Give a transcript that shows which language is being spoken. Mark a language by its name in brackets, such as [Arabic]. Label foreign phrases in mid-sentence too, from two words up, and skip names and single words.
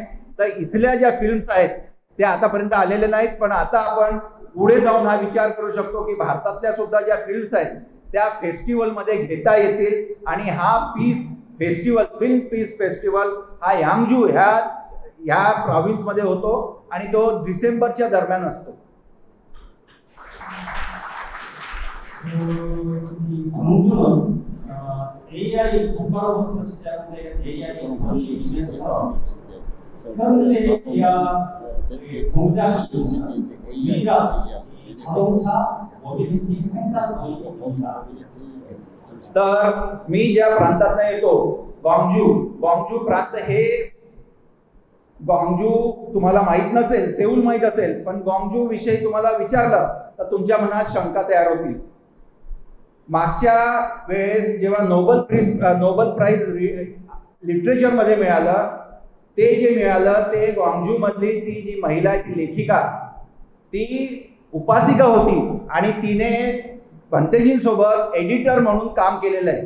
[Marathi] तर इथल्या ज्या फिल्म्स आहेत त्या आतापर्यंत आलेल्या नाहीत, पण आता आपण पुढे जाऊन हा विचार करू शकतो की भारतातल्या सुद्धा ज्या फिल्म्स आहेत त्या फेस्टिवलमध्ये घेता येतील. आणि हा [English] peace festival, film peace festival [Marathi] हा यांगजू ह्या प्रॉव्हिन्समध्ये होतो आणि तो डिसेंबरच्या दरम्यान असतो. [Korean] 이 광주는 AI 국가로부터 시작된 AI 도시이면서 현대 기아 공장이 있는 유일한 자동차 모빌리티 생산 도시입니다. [Marathi] तर मी ज्या प्रांतातनं येतो गॉंगजू प्रांत हे, गॉंगजू तुम्हाला माहित नसेल, सेऊल माहित असेल, पण गॉंगजू विषयी तुम्हाला विचारलं तर तुमच्या मनात शंका तयार होतील. मागच्या वेळेस जेव्हा नोबल प्राइज लिटरेचरमध्ये मिळालं, ते जे मिळालं ते गॉंगजू मधली ती जी महिला आहे ती लेखिका, ती उपासिका होती आणि तिने भंतेजींसोबत एडिटर म्हणून काम केलेलं आहे.